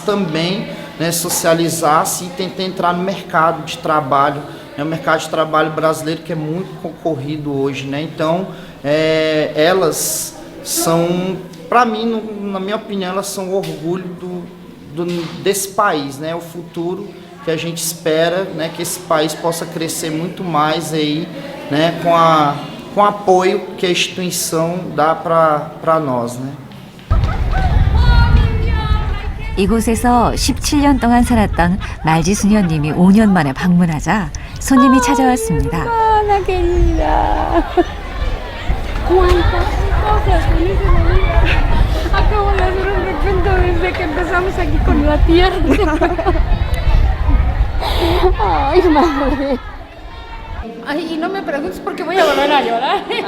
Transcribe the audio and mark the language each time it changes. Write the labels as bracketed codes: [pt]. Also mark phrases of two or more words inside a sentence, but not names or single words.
[pt] também, né, socializar-se e tentar entrar no mercado de trabalho, né, o mercado de trabalho brasileiro que é muito concorrido hoje, né, então elas são, para mim, na minha opinião, elas são o orgulho desse país, né, o futuro que a gente espera, né, que esse país possa crescer muito mais aí, né, com o apoio que a instituição dá para nós, né. [ko] 이곳에서 17년 동안 살았던 말지 수녀님이 5년 만에 방문하자 손님이 찾아왔습니다. [es] Hola, querida. ¿Cuántas cosas felices de la vida? Acabo de hacer un recuento desde que empezamos aquí con la tierra. Ay, madre. Ay, y no me preguntes porque voy a volver a llorar.